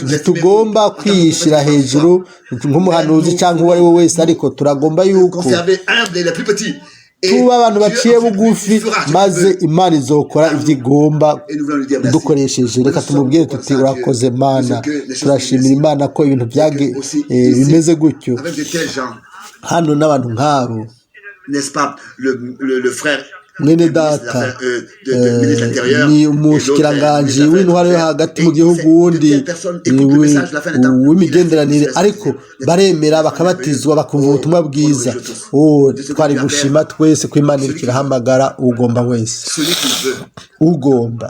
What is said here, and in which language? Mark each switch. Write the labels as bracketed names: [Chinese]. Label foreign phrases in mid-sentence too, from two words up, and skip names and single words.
[Rundi] Ntitugomba kwiyishyira hejuru nk'umuhanuzi cyangwa uwo ari we wese, ariko turagomba yuko tuba abantu baciye bugufi, maze Imana izokora ibyo igomba dukoresheje. Reka tumubwire tuti urakoze Mana, turashimira Imana ko ibintu bimeze gutyo hano n'abantu nk'abo. Mwene data ni umushikiranganji w'intwaro yo hagati mu gihugu, wundi w'imigenderanire, ariko baremera bakabatizwa bakumva ubutumwa bwiza. Twari gushima twese ko Imana iriko irahamagara ugomba wese, ugomba.